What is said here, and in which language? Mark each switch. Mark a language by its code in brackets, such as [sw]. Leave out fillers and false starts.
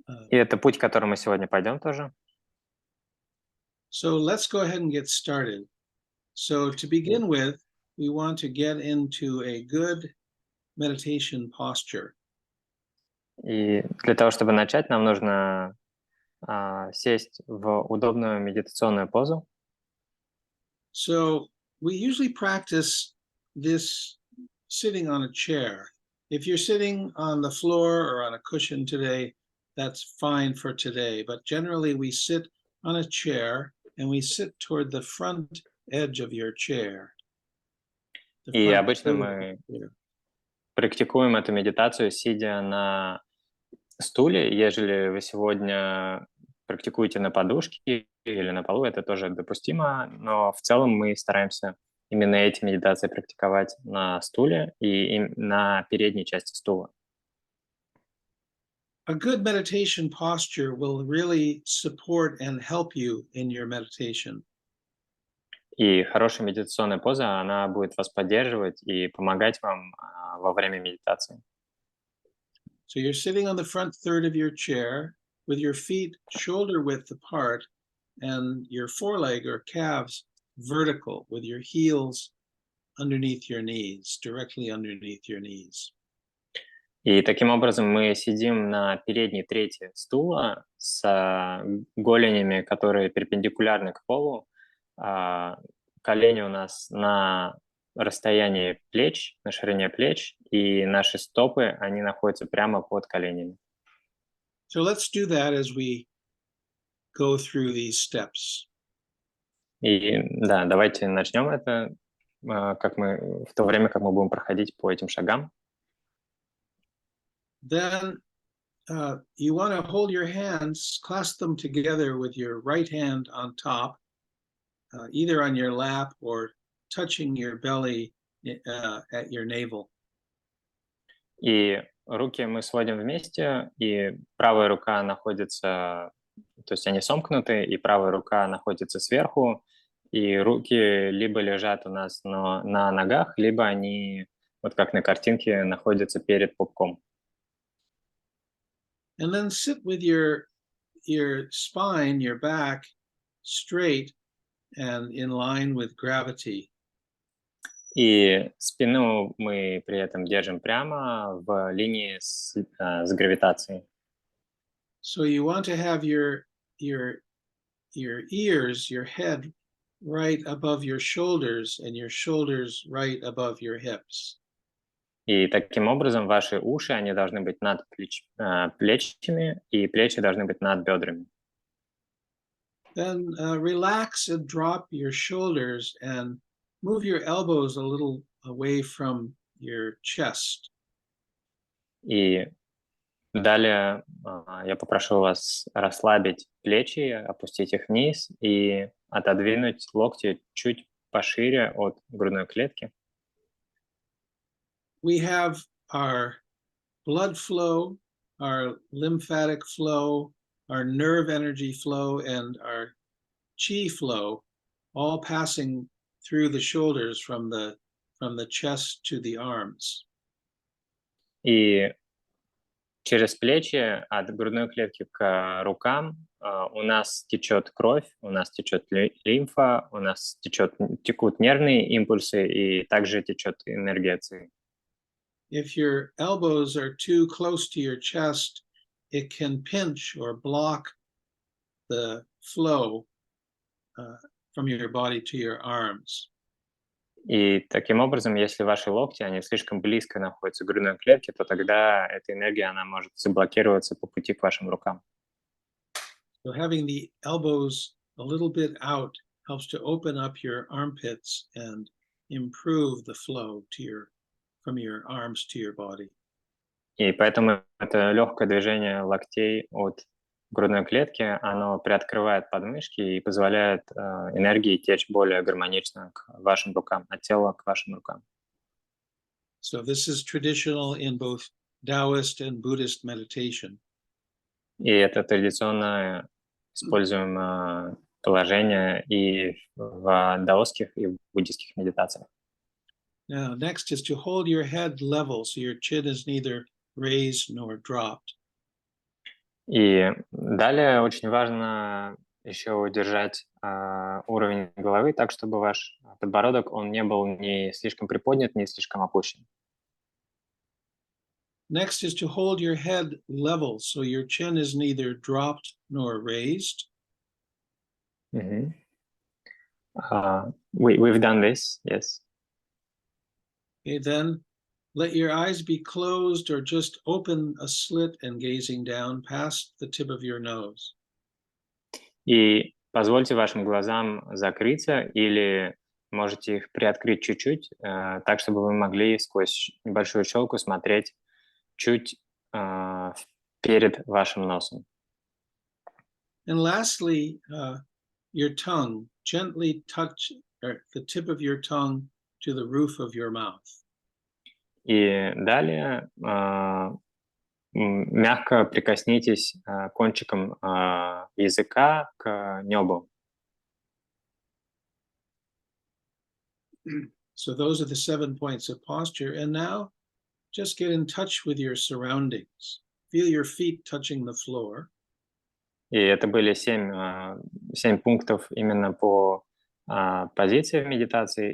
[ru] И это путь, которым мы сегодня пойдем тоже. [en] So let's go ahead and get started. So to begin with, we want to get into a good meditation posture. [ru] И для того, чтобы начать, нам нужно сесть в удобную медитационную позу. [en] So we usually practice this sitting on a chair. If you're sitting on the floor or on a cushion today, that's fine for today. But generally we sit on a chair and we sit toward the front edge of your chair. [ru] И обычно мы практикуем эту медитацию, сидя на стуле. Ежели вы сегодня практикуете на подушке или на полу, это тоже допустимо, но в целом мы стараемся именно эти медитации практиковать на стуле и на передней части стула. [en] A good meditation posture will really support and help you in your meditation. [ru] И хорошая медитационная поза, она будет вас поддерживать и помогать вам во время медитации. [en] So you're sitting on the front third of your chair with your feet shoulder width apart and your foreleg or calves vertical with your heels underneath your knees, directly underneath your knees. [ru] И таким образом мы сидим на передней трети стула с голенями, которые перпендикулярны к полу. Колени у нас на расстоянии плеч, на ширине плеч, и наши стопы, они находятся прямо под коленями. [en] So let's do that as we go through these steps. [ru] И да, давайте начнем это, в то время, как мы будем проходить по этим шагам. [en] Then you want to hold your hands, clasp them together with your right hand on top, either on your lap or touching your belly at your navel. [ru] И руки мы сводим вместе, и правая рука находится, то есть они сомкнуты, и правая рука находится сверху, и руки либо лежат у нас на ногах, либо они, вот как на картинке, находятся перед пупком. [en] And then sit with your spine, your back straight and in line with gravity. [ru] И спину мы при этом держим прямо в линии с гравитацией. [en] So you want to have your ears, your head right above your shoulders and your shoulders right above your hips. [ru] И таким образом ваши уши, они должны быть над плечами, и плечи должны быть над бедрами. [en] Then relax and drop your shoulders and move your elbows a little away from your chest. [ru] И далее я попрошу вас расслабить плечи, опустить их вниз и отодвинуть локти чуть пошире от грудной клетки. [en] We have our blood flow, our lymphatic flow, our nerve energy flow, and our chi flow, all passing through the shoulders from the chest to the arms. [ru] И через плечи от грудной клетки к рукам у нас течет кровь, у нас течет лимфа, у нас текут нервные импульсы и также течет энергия ци. [en] If your elbows are too close to your chest, it can pinch or block the flow from your body to your arms. [ru] И таким образом, если ваши локти, они слишком близко находятся к грудной клетке, то тогда эта энергия, она может заблокироваться по пути к вашим рукам. [en] So having the elbows a little bit out helps to open up your armpits and improve the flow from your arms to your body. [ru] И поэтому это легкое движение локтей от грудной клетки, оно приоткрывает подмышки и позволяет энергии течь более гармонично к вашим рукам, от тела к вашим рукам. [en] So this is traditional in both Taoist and Buddhist meditation. [ru] И это традиционно используемое положение и в даосских, и в буддийских медитациях. [en] Now, next is to hold your head level so your chin is neither raised nor dropped. [ru] И далее очень важно еще удержать уровень головы так, чтобы ваш подбородок, он не был ни слишком приподнят, ни слишком опущен. [en] Next is to hold your head level so your chin is neither dropped nor raised. Mm-hmm. We've done this, yes. Okay, then let your eyes be closed or just open a slit and gazing down past the tip of your nose. [ru] И позвольте вашим глазам закрыться или можете их приоткрыть чуть-чуть, так, чтобы вы могли сквозь небольшую щелку смотреть чуть перед вашим носом. [en] And lastly, your tongue. Gently touch the tip of your tongue to the roof of your mouth. [ru] И далее мягко прикоснитесь кончиком языка к небу. [en] So those are the 7 points of posture. And now just get in touch with your surroundings. Feel your feet touching the floor. [ru] И это были 7 пунктов именно по позиции в медитации.